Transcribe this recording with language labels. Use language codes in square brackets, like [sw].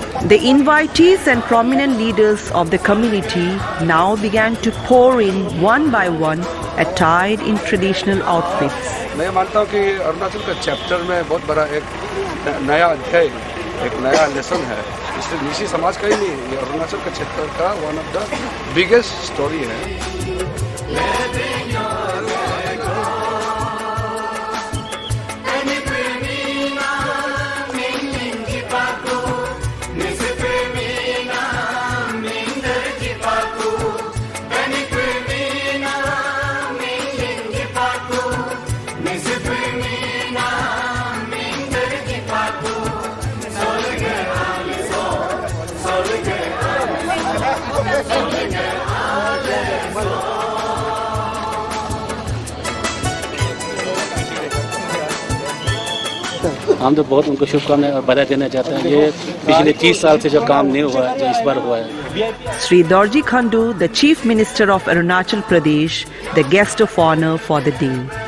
[en] The invitees and prominent leaders of the community now began to pour in one by one, attired in traditional outfits. [hi] मैं मानता हूँ कि अरुणाचल का chapter में बहुत बड़ा एक नया अध्याय, एक नया लेसन है। इसलिए निशी समाज का ही नहीं, ये अरुणाचल का चैप्टर का [en] one of the biggest story [hi] है। हम तो बहुत उनको शुभकामनाएं और बधाई देना चाहते हैं। ये पिछले 30 साल से जो काम नहीं हुआ है, जो इस बार हुआ है। [en] Sri Dorji Khandu, the Chief Minister of Arunachal Pradesh, the guest of honor for the day.